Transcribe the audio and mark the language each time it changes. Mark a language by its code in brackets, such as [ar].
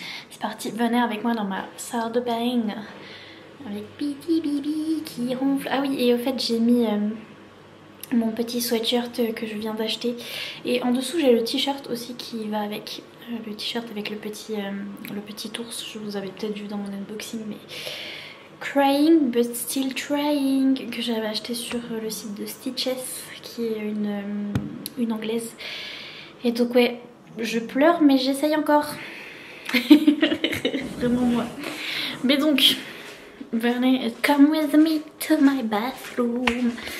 [fr] C'est parti, venez avec moi dans ma salle de bain. Avec Petit Bibi qui ronfle. Ah oui, et au fait j'ai mis mon petit sweatshirt que je viens d'acheter. Et en dessous j'ai le t-shirt aussi qui va avec. Le t-shirt avec le petit ours. Je vous avais peut-être vu dans mon unboxing mais... [en] Crying but still trying. [fr] Que j'avais acheté sur le site de Stitches. Qui est une anglaise. Et donc ouais, je pleure mais j'essaye encore. Vraiment moi. Mais donc... Venez, [en] come with me to my bathroom.